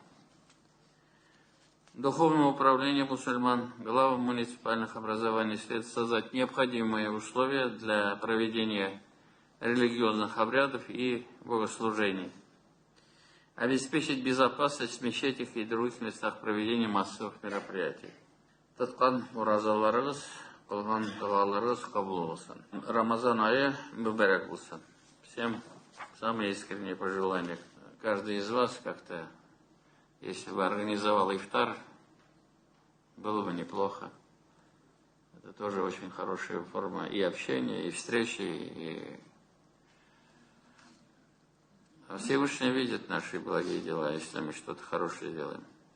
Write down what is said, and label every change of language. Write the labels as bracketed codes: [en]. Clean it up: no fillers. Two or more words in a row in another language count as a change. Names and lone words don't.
[ru] Духовное управление мусульман, главам муниципальных образований следует создать необходимые условия для проведения религиозных обрядов и богослужений, обеспечить безопасность в мечетях и других местах проведения массовых мероприятий. [tt] Таткан уразаларыз, кылган дуаларыз кабул болсын. Рамазан айы мүбәрәк болсын. [ru] Всем самые искренние пожелания. Каждый из вас как-то, если бы организовал ифтар, было бы неплохо. Это тоже очень хорошая форма и общения, и встречи, и Всевышний видит наши благие дела, если мы что-то хорошее делаем.